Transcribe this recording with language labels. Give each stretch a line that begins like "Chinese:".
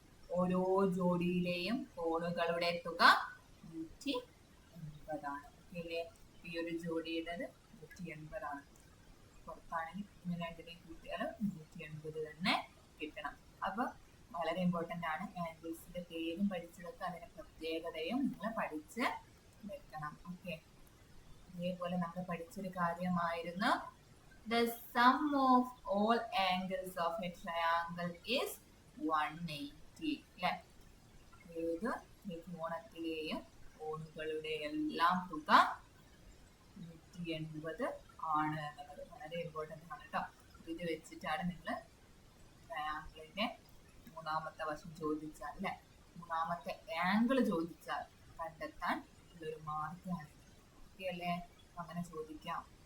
Malayalam: ഓരോ ജോഡിയിലെയും കോണുകളുടെ തുക 180 ആണ്. അല്ലേ? ഈ ഒരു ജോഡിയുടേത് 180 ആണ്. പുറത്താണെങ്കിൽ ഇങ്ങനെ രണ്ടിനെയും കൂട്ടിയാൽ 180 തന്നെ കിട്ടണം. അപ്പൊ വളരെ ഇമ്പോർട്ടന്റ് ആണ്. ആംഗിൾസിന്റെ പേരും പഠിച്ചു വെക്കുക, അതിന്റെ പ്രത്യേകതയും നിങ്ങൾ പഠിച്ച് വെക്കണം. ഓക്കെ, അതേപോലെ നമ്മൾ പഠിച്ചൊരു കാര്യമായിരുന്നു
English: the sum of all angles of a triangle is 180 അല്ലെ.
Malayalam: ഏത് ത്രികോണത്തിലെയും കോണുകളുടെ എല്ലാം തുക 180 ആണ് എന്നുള്ളത് വളരെ ഇമ്പോർട്ടന്റ് ആണ് കേട്ടോ. ഇത് വെച്ചിട്ടാണ് നിങ്ങൾ ട്രയാങ്കിളിന്റെ മൂന്നാമത്തെ വശം ചോദിച്ചാൽ അല്ലെ, മൂന്നാമത്തെ ആംഗിൾ ചോദിച്ചാൽ കണ്ടെത്താൻ ഉള്ളൊരു മാർഗമാണ്. ഓക്കെ അല്ലേ? അങ്ങനെ ചോദിക്കാം.